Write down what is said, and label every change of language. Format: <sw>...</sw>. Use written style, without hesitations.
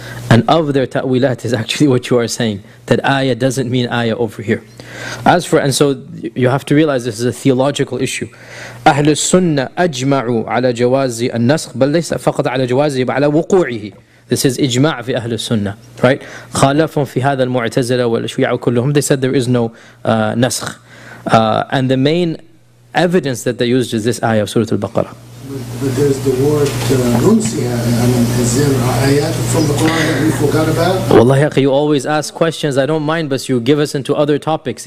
<en>And of their ta'wilat is actually what you are saying, that ayah doesn't mean ayah over here. As for, and so you have to realize this is a theological issue.</en> <ar>أهل السنة أجمعوا على جواز النسخ بل ليس فقط على جوازه بل على وقوعه.</ar> <en>This is</en> <ar>إجماع في أهل السنة, right? خالفهم في هذا المعتزلة والشيعة كلهم.</ar> <en>They said there is no نسخ. And the main evidence that they used is this ayah of Surah Al-Baqarah. But But there's the word from the Quran that we forgot about. Wallahi, you always ask questions. I don't mind, but you give us into other topics.</en>